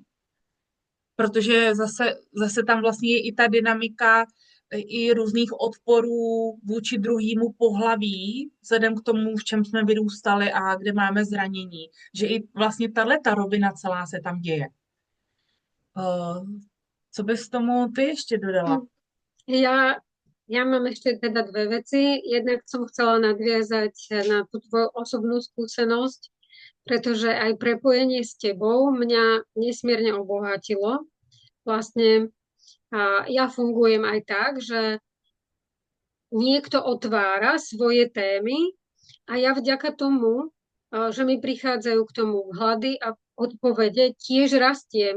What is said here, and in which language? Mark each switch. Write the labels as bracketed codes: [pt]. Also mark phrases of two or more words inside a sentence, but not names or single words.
[cs] Protože zase tam vlastně je i ta dynamika i různých odporů vůči druhému pohlaví, vzhledem k tomu, v čem jsme vyrůstali a kde máme zranění. Že i vlastně ta rovina celá se tam děje. Co bys tomu ty ještě dodala? [sk] Ja mám ešte teda dve veci. Jednak som chcela nadviazať na tú tvoju osobnú skúsenosť, pretože aj prepojenie s tebou mňa nesmierne obohatilo. Vlastne ja fungujem aj tak, že niekto otvára svoje témy A ja vďaka tomu, že mi prichádzajú k tomu vhľady a odpovede, tiež rastiem.